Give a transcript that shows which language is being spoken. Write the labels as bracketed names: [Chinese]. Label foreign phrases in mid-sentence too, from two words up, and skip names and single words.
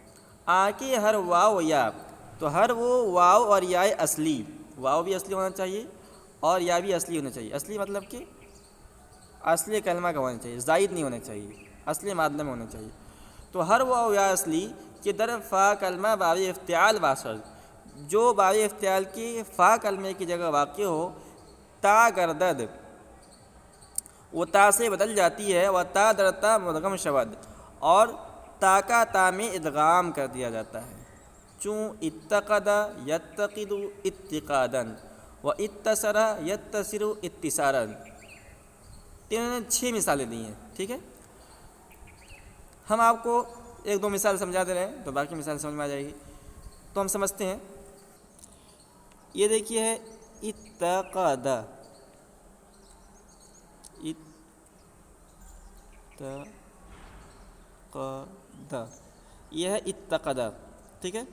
[Urdu] آ کے ہر واو یا, تو ہر وہ واو اور یا اصلی, واو بھی اصلی ہونا چاہیے اور یا بھی اصلی ہونا چاہیے. اصلی مطلب کہ اصلی کلمہ کا ہونا چاہیے, زائد نہیں ہونا چاہیے, اصلی مادہ میں ہونا چاہیے. [Persian] تو ہر واو یا اصلی کہ در فا کلمہ باب افتعال واشد, [Urdu] جو باب افتعال کی فا کلمے کی جگہ واقع ہو, [Persian] تا گردد, [Urdu] وہ تا سے بدل جاتی ہے, [Persian] و تا درتا مدغم شود, [Urdu] اور تا کا تا میں ادغام کر دیا جاتا ہے. [Arabic] چون اتقد یتقد اتقادا, و اتصر یتصر اتصارا. [Urdu] انہوں نے 6 مثالیں دی ہیں, ٹھیک ہے. ہم آپ کو ایک دو مثال سمجھا دے رہے ہیں, تو باقی مثال سمجھ میں آ جائے گی. تو ہم سمجھتے ہیں. یہ دیکھیے ہے اتقد, یہ ہے اتقد, ٹھیک ہے.